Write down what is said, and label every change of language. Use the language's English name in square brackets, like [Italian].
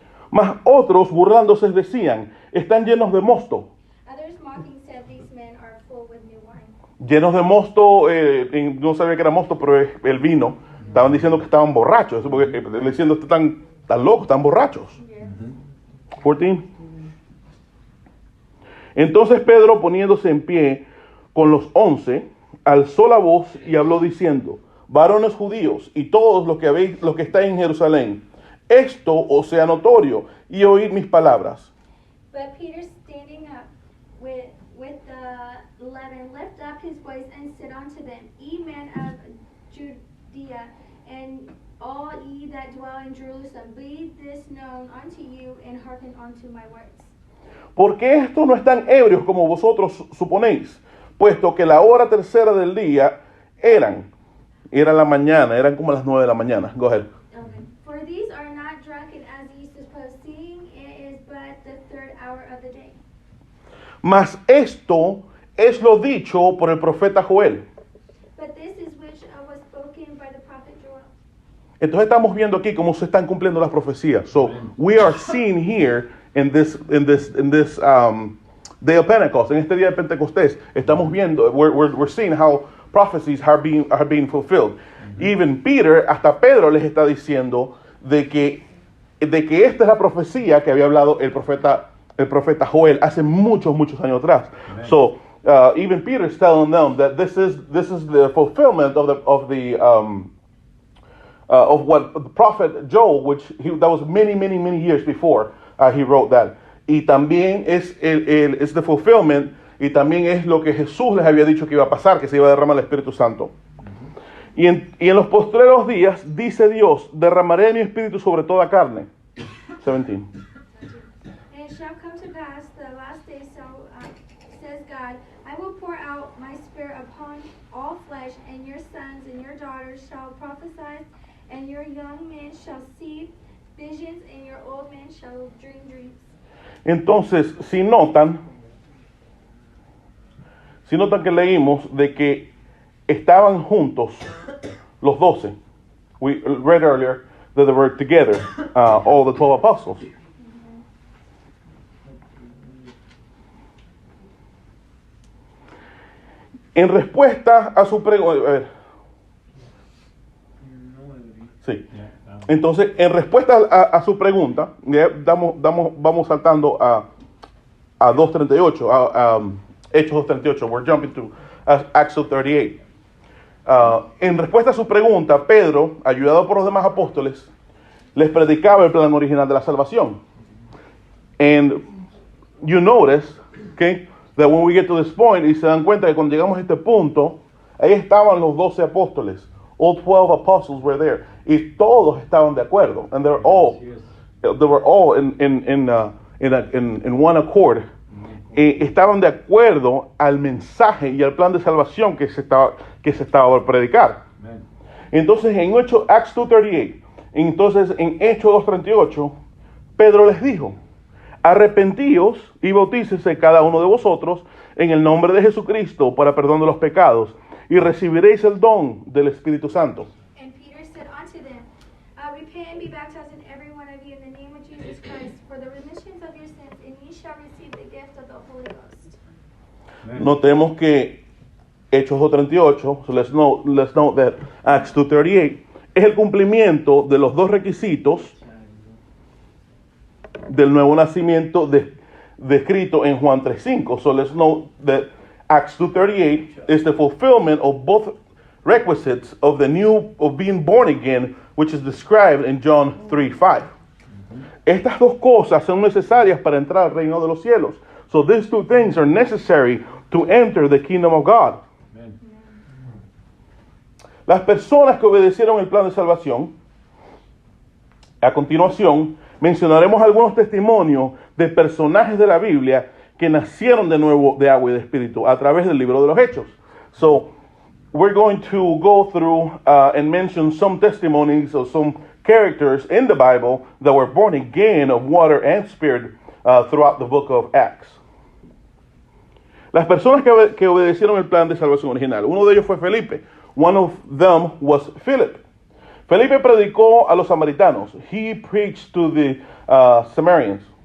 [Spanish] Mas otros burlándose decían, están llenos de mosto. [English] Others mocking said, These men are full with new wine. [Spanish] Llenos de mosto, no sabía que era mosto, pero es el vino. Estaban diciendo que estaban borrachos, porque diciendo están locos, están borrachos. 14. Entonces Pedro, poniéndose en pie con los 11, alzó la voz y habló diciendo, varones judíos y todos los que estáis en Jerusalén, esto os sea notorio y oíd mis palabras. [English] But Peter, standing up with the 11, lift up his voice and said unto them, Ye men of Judea, and all ye that dwell in Jerusalem, be this known unto you, and hearken unto my words. [Spanish] Porque estos no están ebrios como vosotros suponéis, puesto que la hora tercera del día era la mañana, eran como las 9 de la mañana. [English] Go ahead. Okay. For these are not drunken as ye suppose, seeing it is but the third hour of the day. [Spanish] Mas esto es lo dicho por el profeta Joel. [English] But this is which was spoken by the prophet Joel. [Spanish] Entonces estamos viendo aquí cómo se están cumpliendo las profecías. [English] So we are seeing here in this day of Pentecost, [Spanish] en este día de Pentecostés, estamos viendo, [English] we're seeing how prophecies are being fulfilled. Even Peter, [Spanish] hasta Pedro les está diciendo de que esta es la profecía que había hablado el profeta Joel hace muchos años atrás. Amen. [English] So even Peter is telling them that this is the fulfillment of what the prophet Joel, that was many years before he wrote that. [Spanish] Y también es [English] the fulfillment, [Spanish] y también es lo que Jesús les había dicho que iba a pasar, que se iba a derramar el Espíritu Santo. Y en los postreros días, dice Dios, derramaré mi espíritu sobre toda carne. 17. [English] And it shall come to pass the last day, says God, I will pour out my spirit upon all flesh, and your sons and your daughters shall prophesy, and your young men shall see visions, and your old men shall dream dreams. [Spanish] Entonces, si notan que leímos de que estaban juntos los 12. [English] We read earlier that they were together, all the 12 apostles. [Spanish] En respuesta a su pregunta, sí. Entonces, en respuesta a su pregunta, ya vamos saltando a 2:38, a Hechos 2:38. [English] We're jumping to Acts 2:38. [Spanish] En respuesta a su pregunta, Pedro, ayudado por los demás apóstoles, les predicaba el plan original de la salvación. [English] And you notice, okay, that when we get to this point, [Spanish] y se dan cuenta que cuando llegamos a este punto, ahí estaban los 12 apóstoles. [English] All 12 apostles were there. [Spanish] Y todos estaban de acuerdo. [English] And they were all in one accord. [Spanish] Estaban de acuerdo al mensaje y al plan de salvación que se estaba por predicar. Amen. Entonces, en Acts 2:38, entonces en Hechos 2:38, Pedro les dijo: arrepentíos y bautícese cada uno de vosotros en el nombre de Jesucristo para perdón de los pecados, y recibiréis el don del Espíritu Santo. [English] And Peter said unto them, repent and be baptized in every one of you in the name of Jesus Christ for the remission of your sins, and ye shall receive the gift of the Holy Ghost. Amen. [Spanish] Notemos que Hechos 2:38, [English] so let's note that Acts 2:38 [Spanish] es el cumplimiento de los dos requisitos del nuevo nacimiento descrito en Juan 3:5. [English] So let's note that Acts 2:38 is the fulfillment of both requisites of being born again, which is described in John 3:5. [Spanish] Estas dos cosas son necesarias para entrar al reino de los cielos. [English] So these two things are necessary to enter the kingdom of God. Amen. [Spanish] Las personas que obedecieron el plan de salvación, a continuación mencionaremos algunos testimonios de personajes de la Biblia que nacieron de nuevo de agua y de espíritu a través del libro de los Hechos. [English] So, we're going to go through and mention some testimonies of some characters in the Bible that were born again of water and spirit throughout the book of Acts. [Spanish] Las personas que obedecieron el plan de salvación original, uno de ellos fue Felipe. [English] One of them was Philip. [Spanish] Felipe predicó a los samaritanos. [English] He preached to the Samaritans.